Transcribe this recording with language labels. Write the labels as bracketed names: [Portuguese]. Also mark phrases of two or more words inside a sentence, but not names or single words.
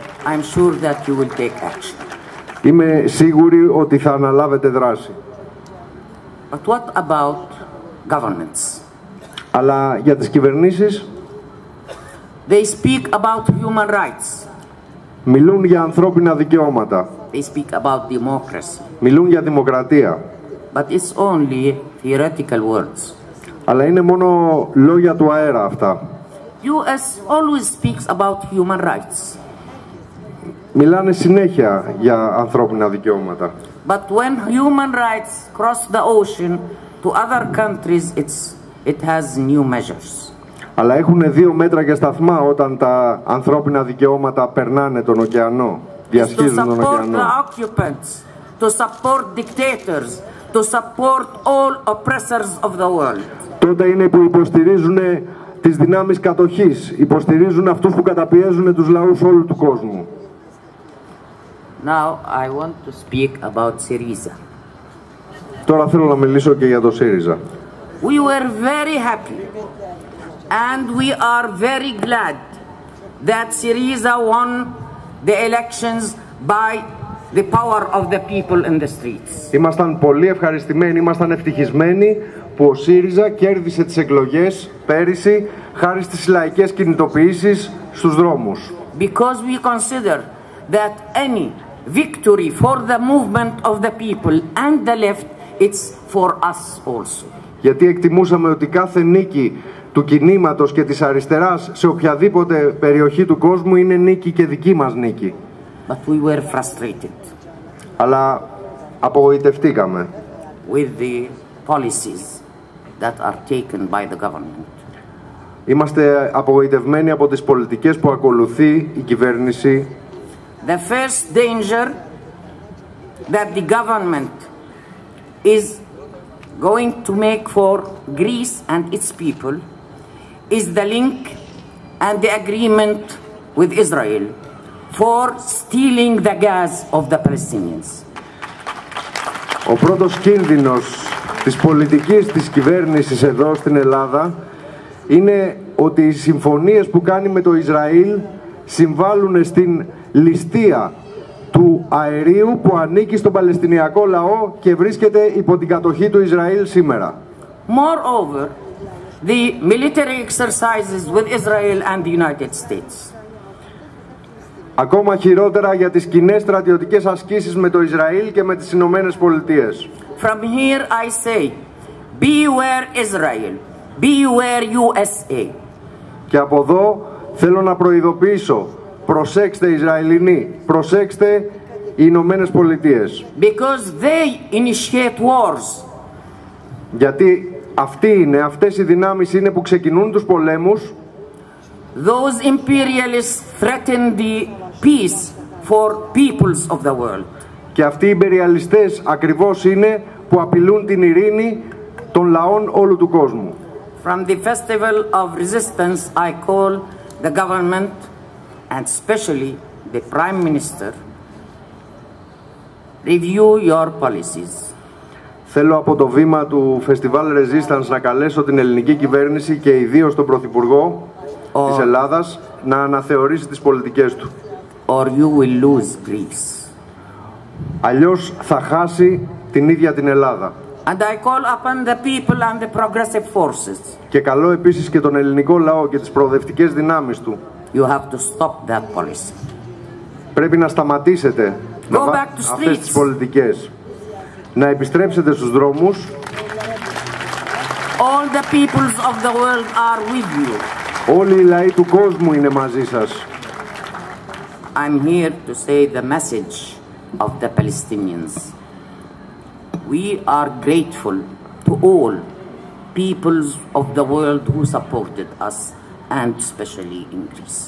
[English] I'm sure that you will take action. [Greek] Είμαι σίγουρη ότι θα αναλάβετε δράση. [English] But what about governments? [Greek] Αλλά για τις κυβερνήσεις, [English] They speak about human rights. [Greek] μιλούν για ανθρώπινα δικαιώματα. [English] They speak about democracy. [Greek] Μιλούν για δημοκρατία. [English] But it's only theoretical words. [Greek] Αλλά είναι μόνο λόγια του αέρα αυτά. [English] US always speaks about human rights. [Greek] Μιλάνε συνέχεια για ανθρώπινα δικαιώματα. [English] But when human rights cross the ocean to other countries, it has new measures. [Greek] Αλλά έχουν δύο μέτρα και σταθμά όταν τα ανθρώπινα δικαιώματα περνάνε τον ωκεανό, διασχίζουν τον ωκεανό. [English] To support the occupants, to support dictators, to support all oppressors of the world. [Greek] Τότε είναι που υποστηρίζουν τις δυνάμεις κατοχής, υποστηρίζουν αυτούς που καταπιέζουν τους λαούς όλου του κόσμου. [English] Now I want to speak about Syriza. [Greek] Τώρα θέλω να μιλήσω και για το ΣΥΡΙΖΑ. [English] We were very happy and we are very glad that Syriza won the elections by the power of the people in the streets. [Greek] Ήμασταν πολύ ευχαριστημένοι, ήμασταν ευτυχισμένοι που ο ΣΥΡΙΖΑ κέρδισε τις εκλογές πέρυσι χάρη στις λαϊκές κινητοποιήσεις στους δρόμους. [English] Because we consider that any victory for the movement of the people and the left, it's for us also. [Greek] Γιατί εκτιμούσαμε ότι κάθε νίκη του κινήματος και της αριστεράς σε οποιαδήποτε περιοχή του κόσμου είναι νίκη και δική μας νίκη. [English] But we were frustrated. [Greek] Αλλά απογοητευτήκαμε [English] with the policies that are taken by the government. [Greek] Είμαστε απογοητευμένοι από τις πολιτικές που ακολουθεί η κυβέρνηση. [English] The first danger that the government is going to make for Greece and its people is the link and the agreement with Israel for stealing the gas of the Palestinians. [Greek] Ο πρώτος κίνδυνος της πολιτικής της κυβέρνησης εδώ στην Ελλάδα είναι ότι οι συμφωνίες που κάνει με το Ισραήλ συμβάλλουν στην ληστεία του αερίου που ανήκει στον Παλαιστινιακό λαό και βρίσκεται υπό την κατοχή του Ισραήλ σήμερα. [English] Moreover, the military exercises with Israel and the United States. [Greek] Ακόμα χειρότερα για τις κοινές στρατιωτικές ασκήσεις με το Ισραήλ και με τις Ηνωμένες Πολιτείες. [English] From here I say, beware Israel, beware USA. [Greek] Και από εδώ θέλω να προειδοποιήσω, προσέξτε Ισραηλινοί, προσέξτε οι Ηνωμένες Πολιτείες. [English] Because they initiate wars. [Greek] Γιατί αυτές οι δυνάμεις είναι που ξεκινούν τους πολέμους. [English] Those imperialists threaten the peace for peoples of the world. [Greek] Και αυτοί οι υπεριαλιστές ακριβώς είναι που απειλούν την ειρήνη των λαών όλου του κόσμου. [English] From the festival of resistance I call the government and especially the Prime Minister review your policies. [Greek] Θέλω από το βήμα του Festival Resistance να καλέσω την ελληνική κυβέρνηση και ιδίως τον Πρωθυπουργό της Ελλάδας να αναθεωρήσει τις πολιτικές του. [English] Or you will lose Greece. [Greek] Αλλιώς θα χάσει την ίδια την Ελλάδα. [English] And I call upon the people and the progressive forces. [Greek] Και καλώ επίσης και τον ελληνικό λαό και τις προοδευτικές δυνάμεις του. [English] You have to stop that policy. [Greek] Πρέπει να σταματήσετε αυτές τις πολιτικές. Να επιστρέψετε στους δρόμους. [English] All the peoples of the world are with you. [Greek] Όλοι οι λαοί του κόσμου είναι μαζί σας. [English] I'm here to say the message of the Palestinians. We are grateful to all peoples of the world who supported us and especially in Greece.